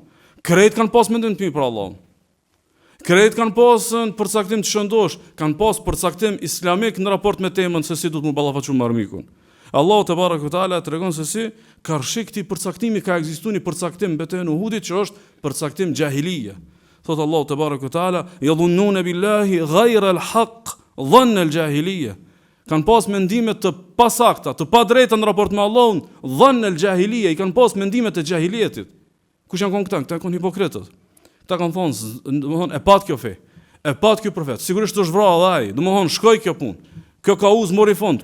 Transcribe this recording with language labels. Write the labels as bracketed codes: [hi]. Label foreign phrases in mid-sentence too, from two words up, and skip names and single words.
[sq] Krejt kanë pas mendim të mirë për Allah. Krejt kanë pas në përcaktim të shëndosh, kanë pas përcaktim islamik në raport me temën se si du të mu ballafaqu me armikun. Allah [ar] تبارك وتعالى [sq] tregon se si karshi këtij përcaktimi ka ekzistuar një përcaktim betejën e Uhudit që është përcaktim xahilije. Thot Allah [ar] تبارك وتعالى, يظنون بالله غير الحق ظن الجاهلية. [sq] Kanë pas mendime të pasakta, të padrejta në raport me Allahun, [ar] ظن الجاهلية, [sq] i kanë pas mendimet e xahiljetit. Kush janë këta? Këta janë hipokritët. Këta kanë thonë, domethënë e pat kjo fe, e pat ky profet. Sigurisht është vrarë edhe ai, domethënë shkoi kjo punë. Kjo ka uz mori fund.